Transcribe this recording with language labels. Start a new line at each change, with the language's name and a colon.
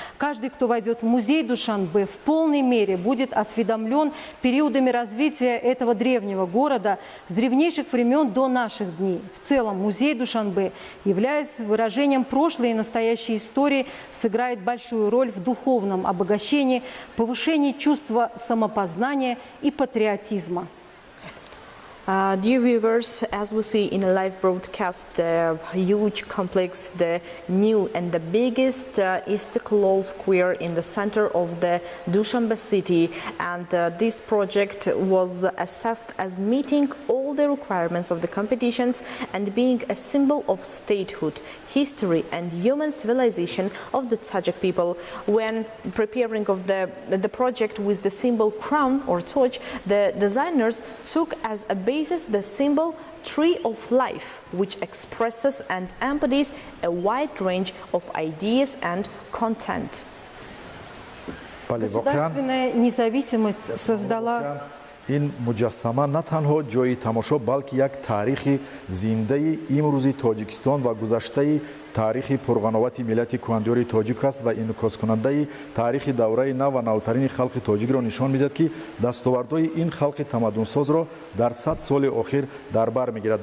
Russian: Каждый, кто войдет в музей Душанбе, в полной мере будет осведомлен периодами развития этого древнего города с древнейших времен до наших дней. В целом музей Душанбе является выражением прошлой и настоящей истории, сыграет большую роль в духовном обогащении, повышении чувства самопознания и патриотизма.
English: Dear viewers, as we see in a live broadcast, the huge complex, the new and the biggest Istiqlal Square in the center of the Dushanbe city, and this project was assessed as meeting all the requirements of the competitions and being a symbol of statehood, history and human civilization of the Tajik people. When preparing of the project with the symbol crown or torch, the designers took as a basis the symbol Tree of Life, which expresses and embodies a wide range of ideas and content.
Russian: Государственная независимость создала
Tajik: ин муҷассама на танҳо ҷои тамошо, балки як таърихи зиндаи имрӯзи Тоҷикистон ва гузаштаи таърихи пурғановати миллати кӯҳандиёри тоҷик аст ва инъикоскунандаи таърихи давраи нав ва навтарини халқи тоҷикро нишон медиҳад ки дастовардҳои ин халқи тамаддунсозро дар 100 соли охир дар бар мегирад.